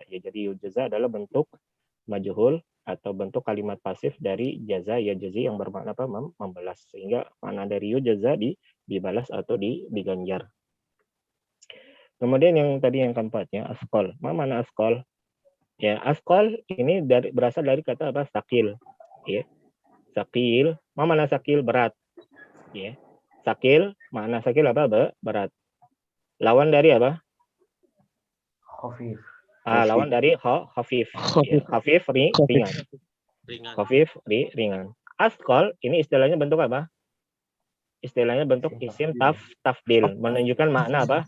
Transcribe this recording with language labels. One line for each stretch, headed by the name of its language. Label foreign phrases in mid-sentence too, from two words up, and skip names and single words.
Indonesian: Ya, jadi yujaza adalah bentuk majhul atau bentuk kalimat pasif dari
Arabic: جزى يجزي
Indonesian: yang bermakna apa? Membalas. Sehingga makna dari yujaza dibalas atau diganjar. Kemudian yang tadi yang keempatnya asqal. Mana asqal? Ya, asqal ini berasal dari kata apa? Sakil. Ya. Sakil. Mana sakil? Berat. Ya. Sakil, makna sakil apa? Berat. Lawan dari apa? Khafif. Lawan dari khafif. Ya, khafif ringan. Khafif ringan. Asqal ini istilahnya bentuk apa? Istilahnya bentuk
Arabic: اسم تفضيل,
Indonesian: menunjukkan makna apa?